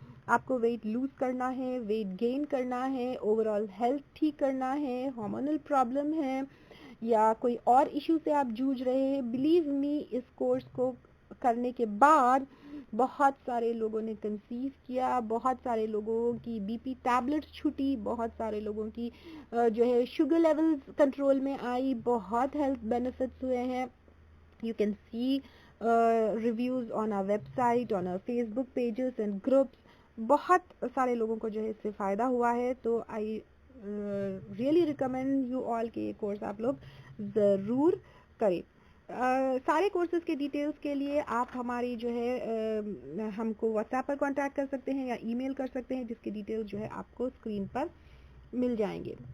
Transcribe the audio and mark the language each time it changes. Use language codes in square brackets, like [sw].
[ur] آپ کو weight lose کرنا ہے, ویٹ گین کرنا ہے, اوور آل ہیلتھ ٹھیک کرنا ہے, ہارمونل پرابلم ہے یا کوئی اور ایشو سے آپ جوجھ رہے ہیں, [en] believe me [ur] اس کورس کو کرنے کے بعد بہت سارے لوگوں نے کنسیو کیا, بہت سارے لوگوں کی بی پی ٹیبلٹس چھٹی, بہت سارے لوگوں کی جو ہے شوگر لیولز کنٹرول میں آئی, بہت ہیلتھ بینیفٹس ہوئے ہیں. [en] You can see reviews on our website, on our Facebook pages and groups. [ur] بہت سارے لوگوں کو جو ہے اس سے فائدہ ہوا ہے. تو [en] I really recommend you all [ur] کہ یہ کورس آپ لوگ ضرور کریں. سارے کورسز کے ڈیٹیلز کے لیے آپ ہماری جو ہے ہم کو واٹس ایپ پر کانٹیکٹ کر سکتے ہیں یا ای میل کر سکتے ہیں, جس کے ڈیٹیلز جو ہے آپ کو اسکرین پر مل جائیں گے.